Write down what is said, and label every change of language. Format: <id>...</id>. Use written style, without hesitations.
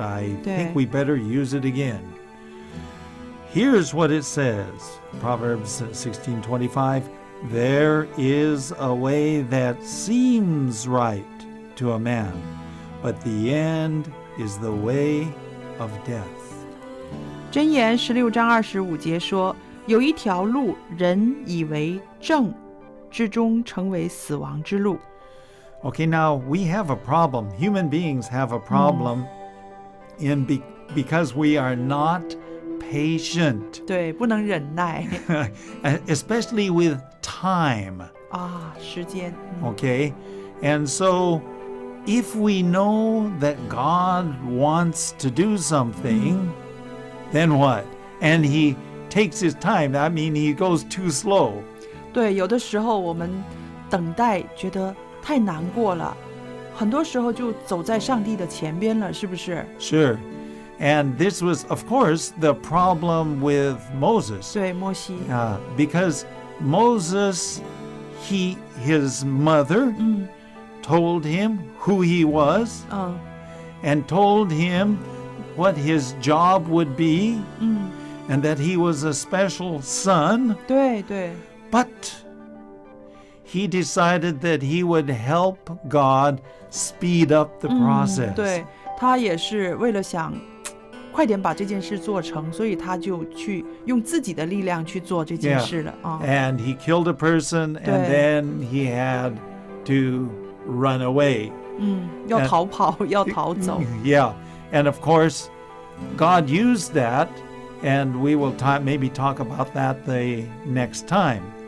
<en>I think we better use it again. Here's what it says. Proverbs 16:25. There is a way that seems right to a man, but the end is the way of death.</en> <zh>箴言16章25节说，有一条路，人以为正，至终成为死亡之路。</zh> <en>Okay, now we have a problem. Human beings have a problem because we are not patient,</en> <zh>对，不能忍耐</zh> <en>especially with time.</en> <zh>啊，时间。</zh> <en>Okay? And so, if we know that God wants to do something, then what? And He takes His time. I mean, He goes too slow.</en> <zh>对，有的时候我们等待觉得太难过了，很多时候就走在上帝的前边了，是不是？</zh> <en>Sure. And this was, of course, the problem with Moses.</en> <zh>对，摩西。</zh> <en>Because Moses, his mother told him who he was 嗯 and told him what his job would be 嗯， and that he was a special son.</en> <zh>对对</zh> <en>But he decided that he would help God speed up the process.</en> <zh>对，他也是为了想快点把这件事做成，所以他就去用自己的力量去做这件事了啊。</zh> <en>And he killed a person, and then he had to run away.</en> <zh>要逃跑，要逃走。</zh> <en>Yeah. And of course, God used that, and we will maybe talk about that the next time.</en>